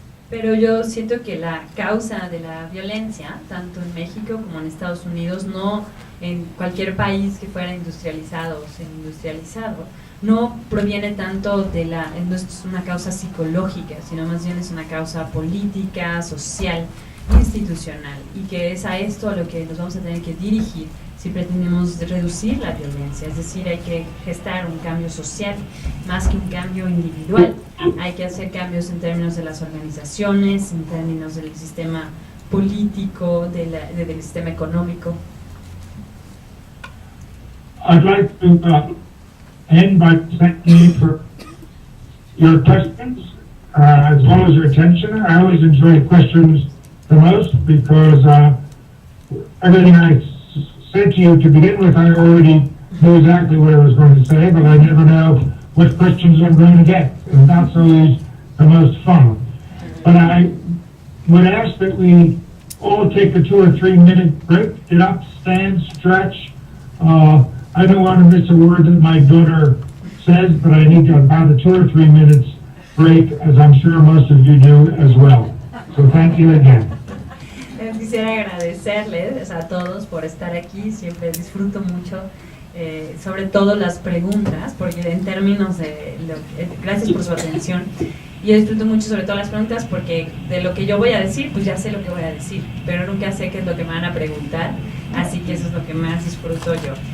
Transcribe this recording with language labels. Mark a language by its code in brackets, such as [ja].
[es] Pero yo siento que la causa de la violencia, tanto en México como en Estados Unidos, no en cualquier país que fuera industrializado o semi-industrializado, no proviene tanto no es una causa psicológica, sino más bien es una causa política, social, institucional, y que es a esto a lo que nos vamos a tener que dirigir si pretendemos reducir la violencia. Es decir, hay que gestar un cambio social más que un cambio individual. Hay que hacer cambios en términos de las organizaciones, en términos del sistema político, del sistema económico. [en] I'd like to end by thanking you for your questions as well as your attention. I always enjoy questions the most because everything I said to you to begin with, I already knew exactly what I was going to say, but I never know what questions I'm going to get, and that's always the most fun. But I would ask that we all take a 2 or 3 minute break, get up, stand, stretch. I don't want to miss a word that my daughter says, but I need about a 2 or 3 minutes break, as I'm sure most of you do as well. So thank you again. [es] Quisiera agradecerles a todos por estar aquí, siempre disfruto mucho, sobre todo las preguntas, porque en términos gracias por su atención, yo disfruto mucho sobre todo las preguntas porque de lo que yo voy a decir, pues ya sé lo que voy a decir, pero nunca sé qué es lo que me van a preguntar, así que eso es lo que más disfruto yo.